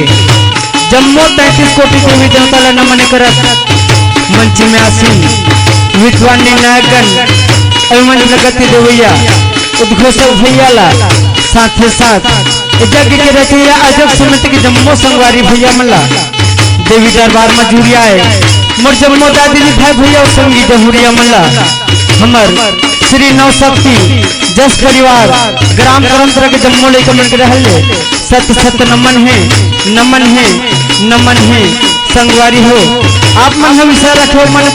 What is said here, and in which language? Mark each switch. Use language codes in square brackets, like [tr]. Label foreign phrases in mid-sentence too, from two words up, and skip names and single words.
[hne] जम्मो 33 कोटि देवी देवता ला नमन करत मंच में आसीन विद्वानी नायकन अभिमन्यु लगती देवैया उद्घोषक भैया ला साथे साथ यज्ञ के रचैया अजब समिति के जम्मो संगवारी भैया मल्ला देवी दरबार में जुड़िया है मोर जम्मो दादी जी भाई भैया और संगी जहुरिया मल्ला हमर श्री नवशक्ति जस परिवार ग्राम परंपरा के जम्मो लेकर मन के रहले सत्य सत्य नमन है नमन है नमन है संगवारी हो आप मन विषय रखो मन